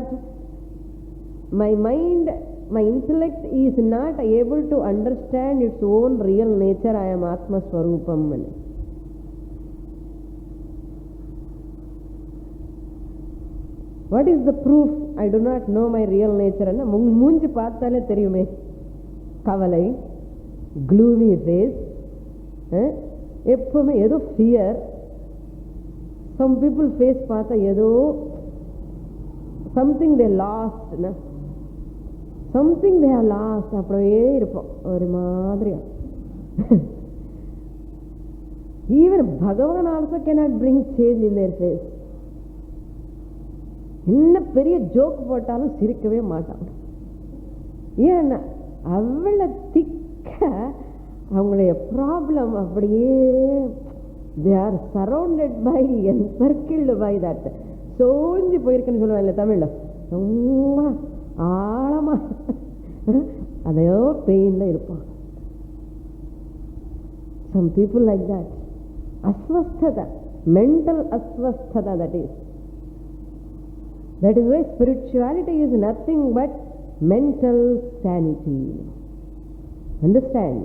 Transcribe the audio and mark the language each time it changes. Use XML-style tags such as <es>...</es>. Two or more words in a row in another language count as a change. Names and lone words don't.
<en>My mind, my intellect is not able to understand its own real nature. I am Atma Swarupam. What is the proof? I do not know my real nature.</en> <ta>மூஞ்சி பார்த்தாலே தெரியுமே. Kavalai,</ta> <en>gloomy face,</en> <ta>எப்பவுமே ஏதோ</ta> <en>fear. Some people face</en> <ta>பார்த்தா ஏதோ</ta> <en>something they lost, na? Something they have lost.</en> <ta>அப்படியே இருப்போம் ஒரு மாதிரியா.</ta> <en>Even Bhagavan also cannot bring change in their face.</en> <ta>என்ன பெரிய ஜோக் போட்டாலும் சிரிக்கவே மாட்டான். ஏன்னா அவ்வளோ திக்க அவங்களுடைய ப்ராப்ளம் அப்படியே</ta> <en>they are surrounded by encircled by that.</en> <ta>சோஞ்சி போயிருக்குன்னு சொல்லுவாங்க தமிழ்ல, ரொம்ப ஆழமா அதையோ பெயின்ல இருப்பான்.</ta> <en>Some people like that. Aswasthata, mental aswasthata, that is. That is why spirituality is nothing but mental sanity. Understand?</en>